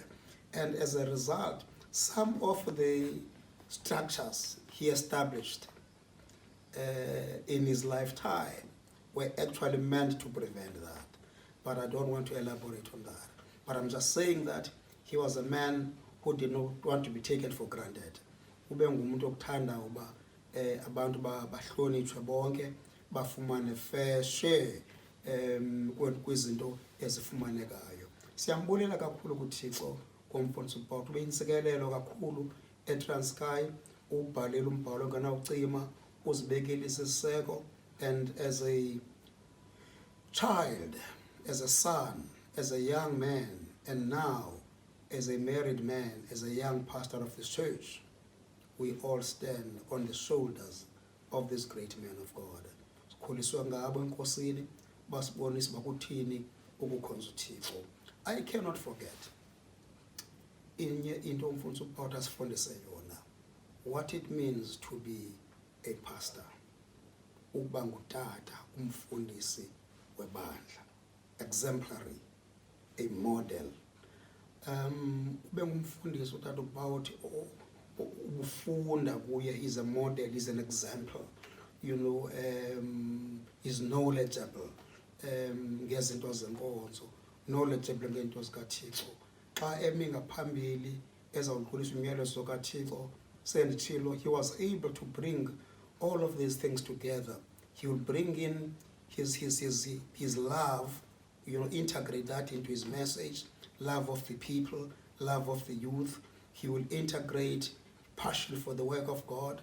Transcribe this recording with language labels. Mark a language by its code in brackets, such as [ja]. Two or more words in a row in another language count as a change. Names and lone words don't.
[en] And as a result, some of the structures he established in his lifetime were actually meant to prevent that. But I don't want to elaborate on that. But I'm just saying that he was a man who did not want to be taken for granted. [xh] Ube ngumuntu okuthanda uba abantu bahlonitshwe bonke, bafumane [en] fair share [xh] kwizinto ezifumanekayo. Siyambulela kakhulu kuThixo komfundisi uPawuthi, ube yinsikelelo kakhulu eTranskei, ubhalela umbhalo ongenawucima, uzibekile isiseko, [en] and as a child, as a son, as a young man, and now as a married man, as a young pastor of this church, we all stand on the shoulders of this great man of God. [xh] Sikhuliswe ngabo enkosini basibonisa bakuthini ukukhonza uThixo. [en] I cannot forget [xh] inye into umfundisi uPaul asifundise yona, [en] what it means to be a pastor, [xh] ukuba ngutata umfundisi webandla, [en] exemplary, a model. [xh] Ube ngumfundisi utata uPaul ubufunda kuye, [en] is a model, is an example, you know, is knowledgeable [xh] ngezinto zenkonzo, [en] knowledgeable [xh] ngento zikaThixo. Xa emi ngaphambili ezawukhulisa umyalezo kaThixo, sendithilo, [en] he was able to bring all of these things together. He will bring in his love, you know, integrate that into his message, love of the people, love of the youth. He will integrate passion for the work of God.